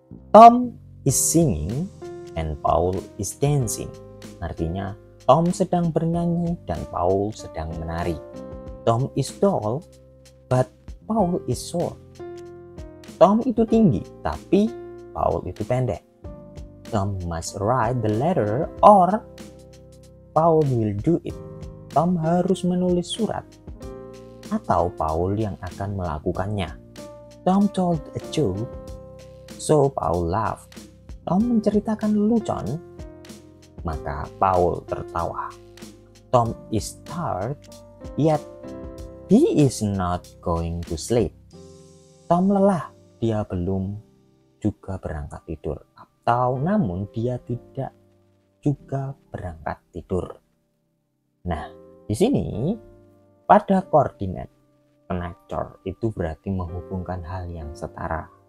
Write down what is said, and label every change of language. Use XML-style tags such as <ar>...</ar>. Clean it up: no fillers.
<en>Tom is singing and Paul is dancing.</en> <id>Artinya, Tom sedang bernyanyi dan Paul sedang menari.</id> <en>Tom is tall, but Paul is short.</en> <id>Tom itu tinggi, tapi Paul itu pendek.</id> <en>Tom must write the letter or Paul will do it.</en> <id>Tom harus menulis surat, atau Paul yang akan melakukannya.</id> <en>Tom told a joke, so Paul laughed.</en> <id>Tom menceritakan lelucon, maka Paul tertawa.</id> <en>Tom is tired, yet he is not going to sleep.</en> <id>Tom lelah, dia belum juga berangkat tidur. Atau namun dia tidak juga berangkat tidur. Nah, di sini pada coordinate connector itu berarti menghubungkan hal yang setara.</id>